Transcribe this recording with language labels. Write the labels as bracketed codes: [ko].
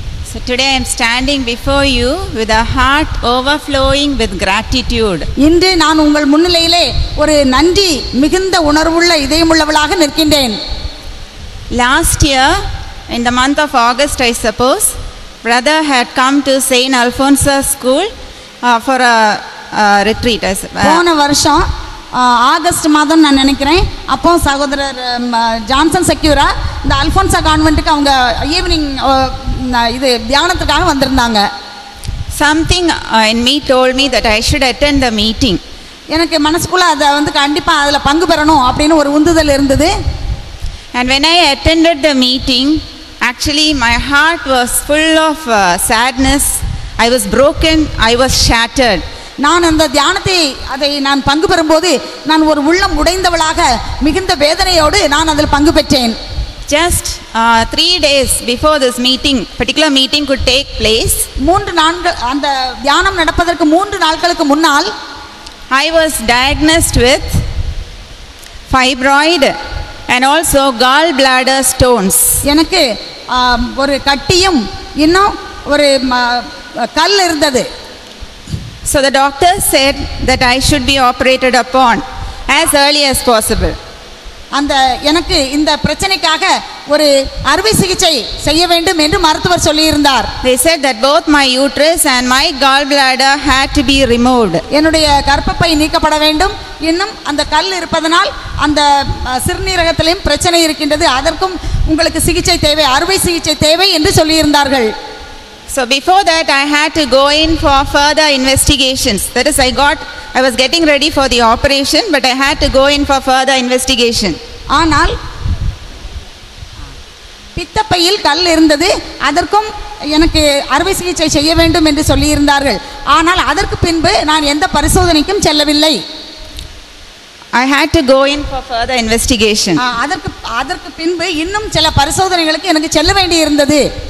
[en] So today I am standing before you with a heart overflowing with gratitude. [ta] இன்று நான் உங்கள் முன்னிலையிலே ஒரு நன்றி மிகுந்த உணர்வுள்ள இதயமுள்ளவளாக நிற்கின்றேன். [en] Last year in the month of August, I suppose, brother had come to Saint Alphonsus school for a retreat. [ta] போன வருஷம் August மாதம் நான் நினைக்கிறேன், அப்போ சகோதரர் ஜான்சன் செக்யூரா இந்த அல்ஃபோன்சா கான்வென்ட்டுக்கு அவங்க ஈவினிங் இது தியானத்துக்காக வந்திருந்தாங்க. [en] Something in me told me that I should attend the meeting. [ta] எனக்கு மனசுக்குள்ள அதை வந்து கண்டிப்பாக அதில் பங்கு பெறணும் அப்படின்னு ஒரு உந்துதல் இருந்தது. [en] And when I attended the meeting, actually my heart was full of sadness. I was broken, I was shattered. [ta] நான் அந்த தியானத்தை அதை நான் பங்கு பெறும்போது நான் ஒரு உள்ளம் உடைந்தவளாக மிகுந்த வேதனையோடு நான் அதில் பங்கு பெற்றேன். [en] Just 3 days before this meeting, particular meeting could take place, [ta] 3 நாட்கள் அந்த தியானம் நடப்பதற்கு 3 நாட்களுக்கு முன்னால் [en] I was diagnosed with fibroid and also gallbladder stones. [ta] எனக்கு ஒரு கட்டியும் இன்னும் ஒரு கல் இருந்தது. [en] So the doctor said that I should be operated upon as early as possible. [ta] அந்த எனக்கு இந்த பிரச்சனைக்காக ஒரு அறுவை சிகிச்சை செய்ய வேண்டும் என்று மருத்துவர் சொல்லியிருந்தார். [en] They said that both my uterus and my gallbladder had to be removed. [ta] என்னுடைய கர்ப்பப்பை நீக்கப்பட வேண்டும், இன்னும் அந்த கல் இருப்பதனால் அந்த சிறுநீரகத்திலும் பிரச்சனை இருக்கின்றது, அதற்கும் உங்களுக்கு சிகிச்சை தேவை, அறுவை சிகிச்சை தேவை என்று சொல்லியிருந்தார்கள். [en] So before that I had to go in for further investigations. That is, I was getting ready for the operation, but I had to go in for further investigation. [ta] ஆனால் பித்தப்பையில் கல் இருந்தது, அதற்கும் எனக்கு அறுவை சிகிச்சை செய்ய வேண்டும் என்று சொல்லியிருந்தார்கள். ஆனால் அதற்கு பின்பு நான் எந்த பரிசோதனைக்கும் செல்லவில்லை. [en] I had to go in for further investigation. [ta] அதற்கு பின்பு இன்னும் சில பரிசோதனைகளுக்கு எனக்கு செல்ல வேண்டி இருந்தது.